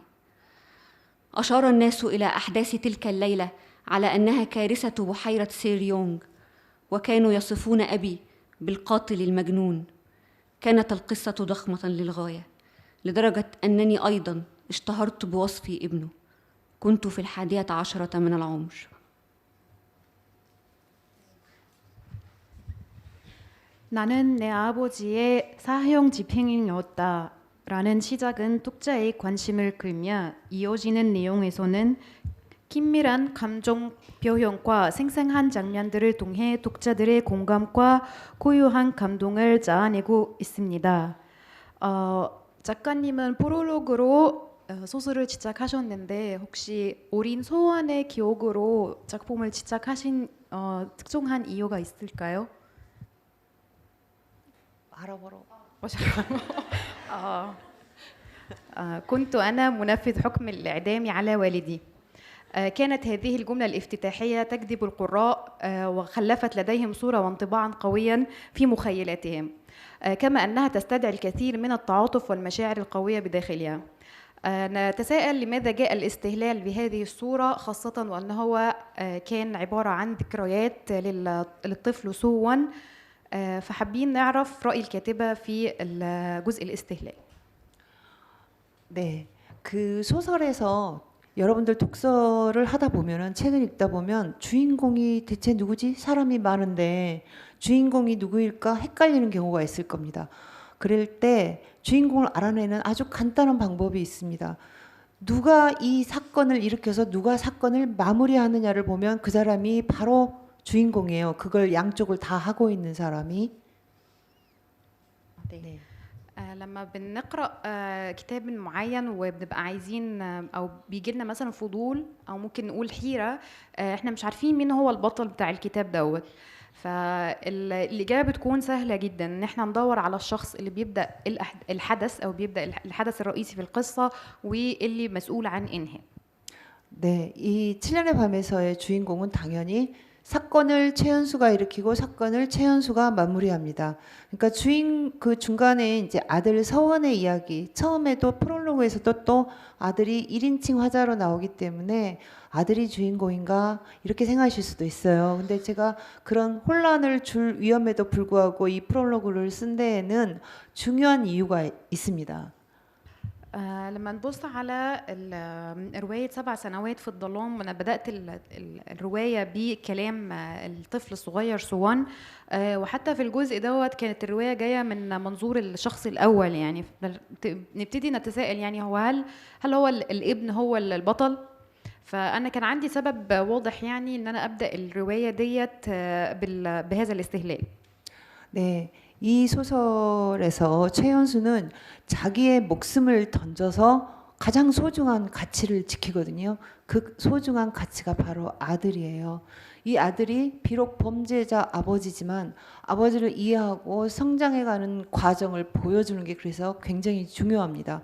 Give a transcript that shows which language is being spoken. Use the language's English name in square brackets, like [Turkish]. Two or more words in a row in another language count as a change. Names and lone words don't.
[Arabic] أشار الناس إلى أحداث تلك الليلة على أنها كارثة بحيرة سير يونغ، وكانوا يصفون أبي بالقاتل المجنون. كانت القصة ضخمة للغاية، لدرجة أنني أيضا اشتهرت بوصفي ابنه. كنت في 11 من العمر. [Korean] 나는 내 아버지의 사형 집행인이었다. 라는 시작은 독자의 관심을 끌며 이어지는 내용에서는 긴밀한 감정 표현과 생생한 장면들을 통해 독자들의 공감과 고유한 감동을 자아내고 있습니다. 작가님은 프롤로그로 소설을 시작하셨는데 혹시 어린 소원의 기억으로 작품을 시작하신 특정한 이유가 있을까요? 알아보러. [Arabic] كنت أنا منفذ حكم الإعدام على والدي. كانت هذه الجملة الافتتاحية تجذب القراء وخلفت لديهم صورة وانطباعا قويا في مخيلاتهم، كما أنها تستدعي الكثير من التعاطف والمشاعر القوية بداخلها. نتساءل لماذا جاء الاستهلال بهذه الصورة، خاصة وأنه هو كان عبارة عن ذكريات للطفل سوان. فحابين نعرف رأي الكاتبة في الجزء الاستهلال. [Korean] 네, 그 소설에서 여러분들 독서를 하다 보면은 책을 읽다 보면 주인공이 대체 누구지? 사람이 많은데 주인공이 누구일까 헷갈리는 경우가 있을 겁니다. 그럴 때 주인공을 알아내는 아주 간단한 방법이 있습니다. 누가 이 사건을 일으켜서 누가 사건을 마무리하느냐를 보면 그 사람이 바로 주인공이에요. 그걸 양쪽을 다 하고 있는 사람이. 네. [Arabic] لما بنقرأ كتاب معين وبنبقى عايزين أو بيجي لنا مثلا فضول أو ممكن نقول حيرة، احنا مش عارفين مين هو البطل بتاع الكتاب دوت. فالإجابة بتكون سهلة جدا، إن احنا ندور على الشخص اللي بيبدأ الحدث أو بيبدأ الحدث الرئيسي في القصة واللي مسؤول عن إنهاء. [Korean] 네, 이 7년의 밤에서의 주인공은 당연히 사건을 최연수가 일으키고 사건을 최연수가 마무리합니다. 그러니까 그 중간에 이제 아들 서원의 이야기, 처음에도 프롤로그에서도 또 아들이 1인칭 화자로 나오기 때문에 아들이 주인공인가 이렇게 생각하실 수도 있어요. 근데 제가 그런 혼란을 줄 위험에도 불구하고 이 프롤로그를 쓴 데에는 중요한 이유가 있습니다. [Arabic] لما نبص على رواية 7 سنوات في الظلام، أنا بدأت الرواية بكلام الطفل الصغير سوان، وحتى في الجزء دوت كانت الرواية جاية من منظور الشخص الأول. يعني نبتدي نتساءل يعني هل هو الابن هو البطل؟ فأنا كان عندي سبب واضح يعني إن أنا أبدأ الرواية ديت بهذا الاستهلال. [Korean] 네. 이 소설에서 최연수는 자기의 목숨을 던져서 가장 소중한 가치를 지키거든요. 그 소중한 가치가 바로 아들이에요. 이 아들이 비록 범죄자 아버지지만 아버지를 이해하고 성장해가는 과정을 보여주는 게 그래서 굉장히 중요합니다.